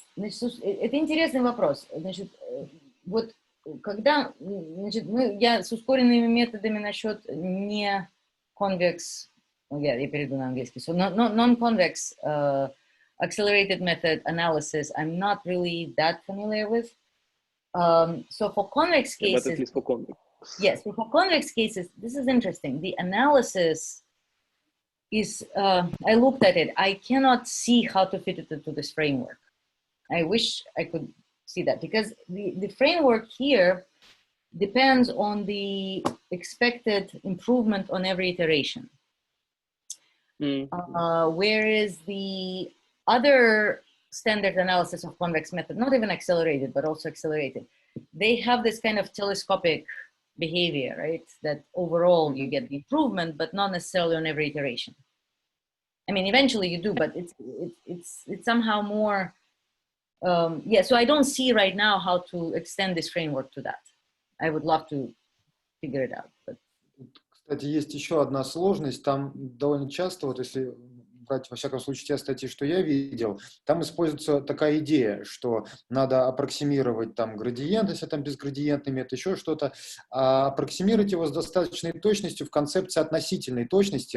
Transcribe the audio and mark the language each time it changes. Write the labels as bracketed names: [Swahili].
[Russian] Значит, это интересный вопрос. Значит, вот когда, значит, я с ускоренными методами насчет не convex, я перейду на английский, [English] so non-convex accelerated method analysis, I'm not really that familiar with. So for convex cases, But at least for convex. yes, so for convex cases, this is interesting. The analysis is, I looked at it, I cannot see how to fit it into this framework. I wish I could see that, because the framework here depends on the expected improvement on every iteration. Whereas the other standard analysis of convex method, not even accelerated, but also accelerated, they have this kind of telescopic behavior, right? That overall you get the improvement, but not necessarily on every iteration. I mean, eventually you do, but it's somehow more, yeah, so I don't see right now how to extend this framework to that. I would love to figure it out. But... [Russian] Кстати, есть еще одна сложность. Там довольно часто, вот если брать, во всяком случае, те статьи, что я видел, там используется такая идея, что надо аппроксимировать там градиент, если там безградиентный метод, еще что-то, а аппроксимировать его с достаточной точностью в концепции относительной точности.